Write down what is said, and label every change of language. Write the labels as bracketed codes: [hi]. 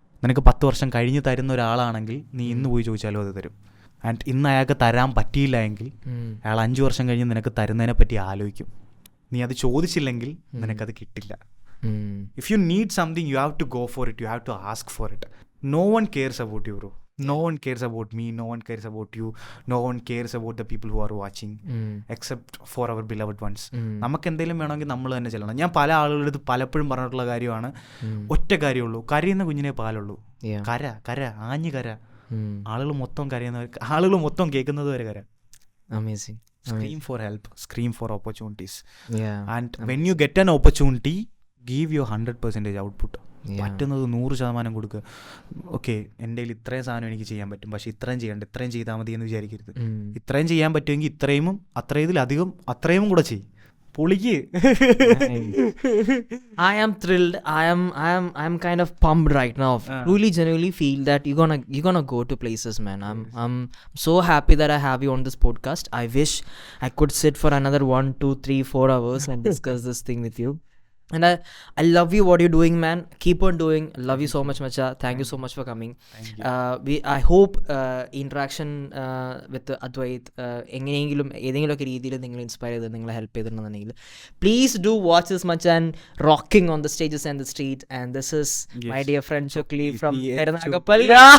[ml] നിനക്ക് 10 വർഷം കഴിഞ്ഞ് തരുന്ന ഒരാളാണെങ്കിൽ നീ ഇന്ന് പോയി ചോദിച്ചാലും അത് തരും. ആൻഡ് ഇന്ന് അയാൾക്ക് തരാൻ പറ്റിയില്ല എങ്കിൽ അയാൾ 5 വർഷം കഴിഞ്ഞ് നിനക്ക് തരുന്നതിനെ പറ്റി ആലോചിക്കും. നീ അത് ചോദിച്ചില്ലെങ്കിൽ നിനക്കത് കിട്ടില്ല. [en] If you need something you have to go for it, you have to ask for it. No one cares about you bro. No one cares about me, no one cares about you, no one cares about the people who are watching except for our beloved ones. [ml] നമുക്ക് എന്തെങ്കിലും വേണമെങ്കിൽ നമ്മൾ തന്നെ ചെല്ലണം. ഞാൻ പല ആളുകളുടെ അടുത്ത് പലപ്പോഴും പറഞ്ഞിട്ടുള്ള കാര്യമാണ്, ഒറ്റ കാര്യമുള്ളൂ, കരയുന്ന കുഞ്ഞിനെ പാലുള്ളൂ. കര കര ആഞ്ഞു കര. ആളുകൾ മൊത്തം കരയുന്നവർ, ആളുകൾ മൊത്തം കേൾക്കുന്നത് വരെ കര. [en] Amazing. Scream for help, scream for opportunities. And when you get an opportunity, give your 100% output. [ml] പറ്റുന്നത് 100% കൊടുക്കുക. ഓക്കെ എൻ്റെ കയ്യിൽ ഇത്രയും സാധനം എനിക്ക് ചെയ്യാൻ പറ്റും, പക്ഷെ ഇത്രയും ചെയ്യണ്ട, ഇത്രയും ചെയ്താൽ മതി എന്ന് വിചാരിക്കരുത്. ഇത്രയും ചെയ്യാൻ പറ്റുമെങ്കിൽ ഇത്രയും, അത്രയതിലധികം അത്രയും കൂടെ ചെയ്യും. പൊളിക്ക്. [en] I am thrilled. I am kind of pumped right now. Really genuinely feel that you're gonna go to places, man. I'm so happy that I have you on this podcast. I wish I could sit for another 1, 2, 3, 4 hours and discuss this thing with you. And I love you what you're doing, man. Keep on doing. Love you so much, Macha. Thank you so much for coming. I hope interaction with Advait [ml] എങ്ങനെയെങ്കിലും ഏതെങ്കിലുമൊക്കെ രീതിയിൽ നിങ്ങൾ inspire ചെയ്ത് നിങ്ങളെ help ചെയ്തിട്ടുണ്ടെന്നുണ്ടെങ്കിൽ [en] Please do watch this much and rocking on the stages and the street. And this is my dear friend Chokli from Kernagapalli.